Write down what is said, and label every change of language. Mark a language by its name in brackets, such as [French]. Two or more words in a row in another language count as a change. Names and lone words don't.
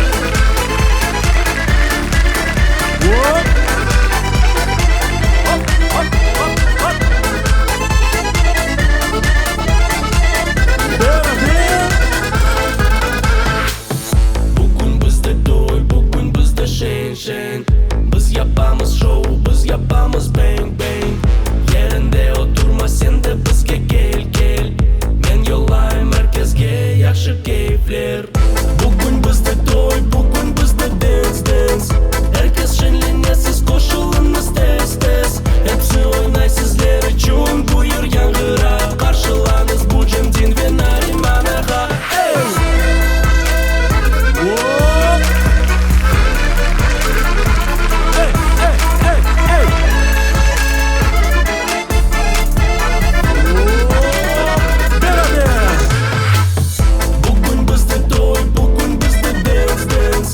[Crimean Tatar] Bugün bizde toy, bugün bizde şen. Biz yapamız show, biz yapamız [English] bang bang. [Crimean Tatar] Yerinde oturma sen de bizge gel. Men yollayım herkesge yaxşı keyifler. Bugün bizde toy, bugün bizde dance. Herkes şenlenye, siz koşulunuz tez. Hepsi oynay sizler için, buyur yangıra. Karşılanız bu Jamdin ve Nariman Ağa. Hey! Bugün bizde toy, bugün bizde dance.